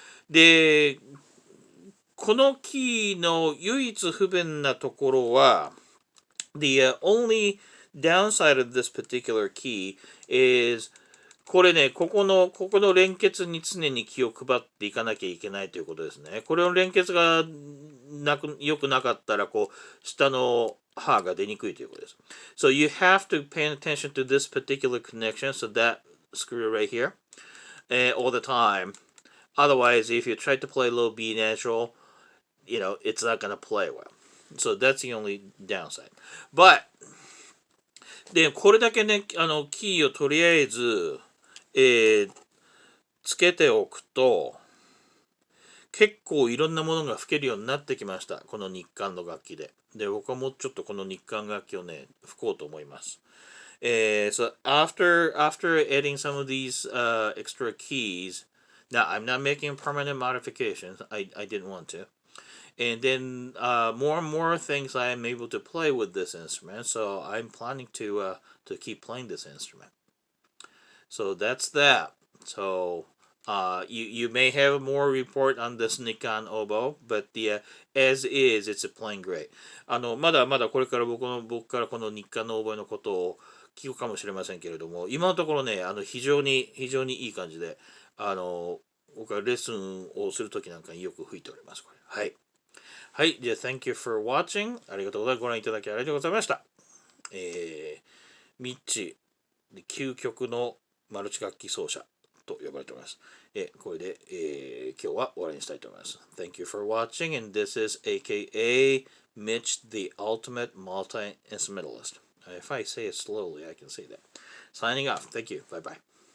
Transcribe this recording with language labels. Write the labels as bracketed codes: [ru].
[ja] で、このキーの唯一不便なところは、 [en] the only downside of this particular key is [ja] これね、ここの連結に常に気を配っていかなきゃいけないということですね。これの連結が良くなかったら、下の歯が出にくいということです。 [en] So you have to pay attention to this particular connection, so that screw right here, all the time. Otherwise, if you try to play low B natural, it's not going to play well. So that's the only downside. [ja] But, で、これだけね、キーをとりあえず、つけておくと、結構いろんなものが吹けるようになってきました。この日韓の楽器で。で、僕はもうちょっとこの日韓楽器をね、吹こうと思います。 [en] So after adding some of these extra keys, now I'm not making permanent modifications. I didn't want to. And then more and more things I am able to play with this instrument. So I'm planning to keep playing this instrument. So that's that. So you may have more report on this Nikkan oboe, but as is, it's playing great. [ja] まだまだこれから僕からこの日韓のオーボエのことを聞くかもしれませんけれども、今のところね、非常にいい感じで、僕はレッスンをするときなんかによく吹いております。これはい。はい。じゃあ、 [en] Thank you for watching. [ja] ありがとうございます。ご覧いただきありがとうございました。ミッチ、究極のマルチ楽器奏者と呼ばれております。これで、今日は終わりにしたいと思います。 [en] Thank you for watching, and this is aka Mitch, the ultimate multi-instrumentalist. If I say it slowly, I can say that. Signing off. Thank you. Bye-bye.